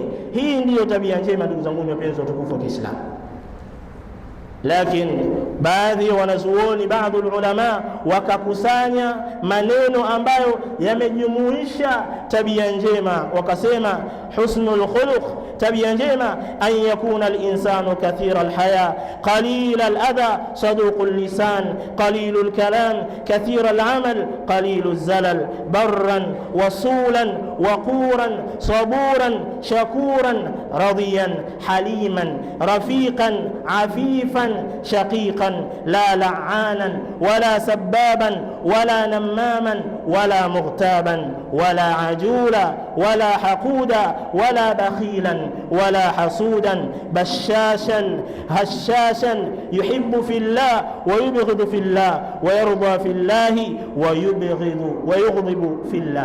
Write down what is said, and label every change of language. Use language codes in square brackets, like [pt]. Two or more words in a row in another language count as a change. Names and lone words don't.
[sw] Hii ndiyo tabia njema, ndugu zangu wapenzi watukufu wa Kiislamu. Lakini baadhi ya wanazuoni, baadhi ulama wakakusanya maneno ambayo yamejumuisha tabia njema, wakasema [ar] حسن الخلق, [sw] tabia njema, [ar] أن يكون الإنسان كثير الحياء قليل الأذى صدوق اللسان قليل الكلام كثير العمل قليل الزلل برا وصولا وقورا صبورا شكورا راضيا حليما رفيقا عفيفا شفيقا لا لعانا ولا سبابا ولا نماما ولا مغتابا ولا عجولا ولا حقودا ولا بخيلا ولا حسودا بشاشا هشاشا يحب في الله ويبغض في الله ويرضى في الله ويغضب في الله.